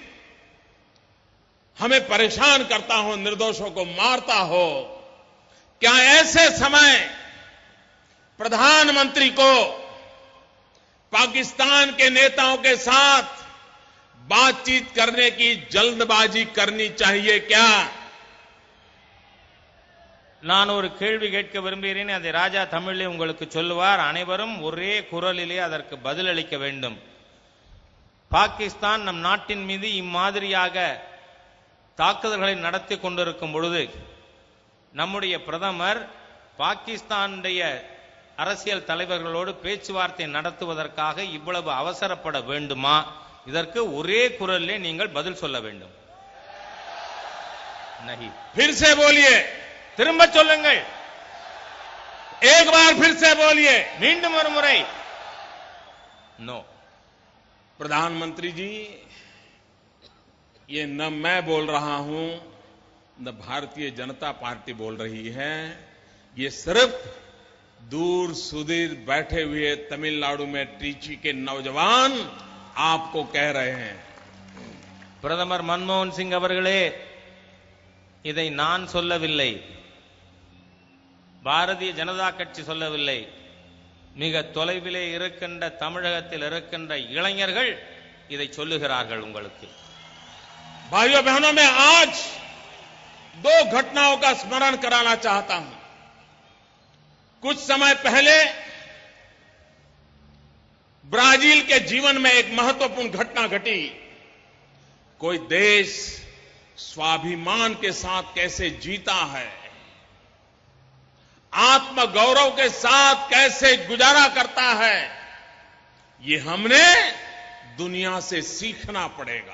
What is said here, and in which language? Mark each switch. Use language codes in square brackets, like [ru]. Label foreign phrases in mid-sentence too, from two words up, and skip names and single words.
[hi] हमें परेशान करता हो, निर्दोषों को मारता हो, क्या ऐसे समय प्रधानमंत्री को पाकिस्तान के नेताओं के साथ बातचीत करने की जल्दबाजी करनी चाहिए क्या? [ta] நான் ஒரு கேள்வி கேட்க விரும்புகிறேன். அதை ராஜா தமிழிலே உங்களுக்கு சொல்லுவார். அனைவரும் ஒரே குரலிலே அதற்கு பதிலளிக்க வேண்டும். பாகிஸ்தான் நம் நாட்டின் மீது இம்மாதிரியாக தாக்குதல்களை நடத்தி கொண்டிருக்கும் பொழுது நம்முடைய பிரதமர் பாகிஸ்தானுடைய அரசியல் தலைவர்களோடு பேச்சுவார்த்தை நடத்துவதற்காக இவ்வளவு அவசரப்பட வேண்டுமா? இதற்கு ஒரே குரலிலே நீங்கள் பதில் சொல்ல வேண்டும். [hi] नहीं. फिर से बोलिए. [ta] திரும்ப சொல்லுங்கள். [hi] एक बार फिर से बोलिए. [ta] மீண்டும் ஒரு முறை. [en] नो. [hi] प्रधानमंत्री जी, ये न मैं बोल रहा हूं, न भारतीय जनता पार्टी बोल रही है. ये सिर्फ दूर सुदूर बैठे हुए तमिलनाडु में ट्रिची के नौजवान आपको कह रहे हैं. [ta] பிரதமர் மன்மோகன் சிங் அவர்களே, இதை நான் சொல்லவில்லை, பாரதிய ஜனதா கட்சி சொல்லவில்லை, மிக தொலைவிலே இருக்கின்ற தமிழகத்தில் இருக்கின்ற இளைஞர்கள் இதை சொல்லுகிறார்கள் உங்களுக்கு. [hi] भाइयों बहनों, मैं आज दो घटनाओं का स्मरण कराना चाहता हूं. कुछ समय पहले ब्राजील के जीवन में एक महत्वपूर्ण घटना घटी. कोई देश स्वाभिमान के साथ कैसे जीता है, आत्मगौरव के साथ कैसे गुजारा करता है, ये हमने दुनिया से सीखना पड़ेगा.